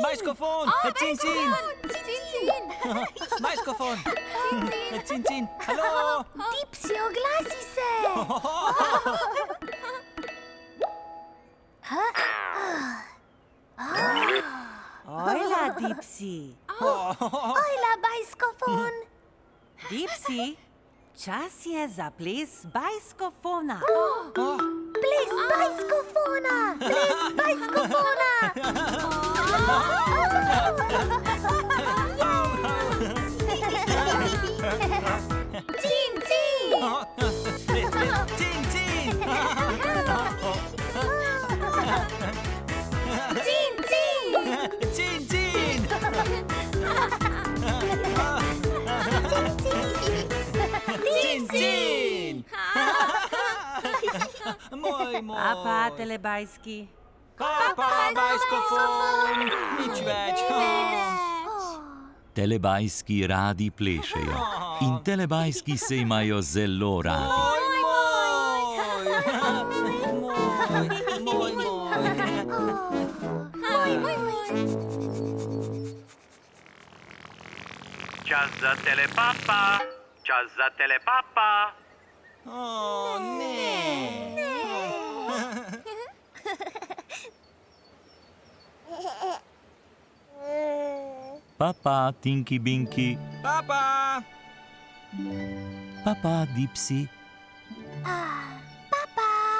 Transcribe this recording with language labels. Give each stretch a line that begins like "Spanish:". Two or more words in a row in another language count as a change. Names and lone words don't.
Slovenian: Bajskofon! Cin, cin! Bajskofon! Cin, cin! Hallo! Dipsy, oglasi se. Ojla, Dipsy. Ojla, bajskofon. Dipsy, čas je za ples bajskofona. Ples bajskofona. Ples bajskofona. Cin cin. Cin, cin! Cin cin. Cin, cin! Cin, cin! Moj, moj! Papa, telebajski. Papa, bajskofon! Nič več! Telebajski radi plešejo in telebajski se imajo zelo radi. Moj, Čas za telepapa! Čas za telepapa! O, ne! Papa, Tinky Binky, Papa! papa, Dipsy, Papa.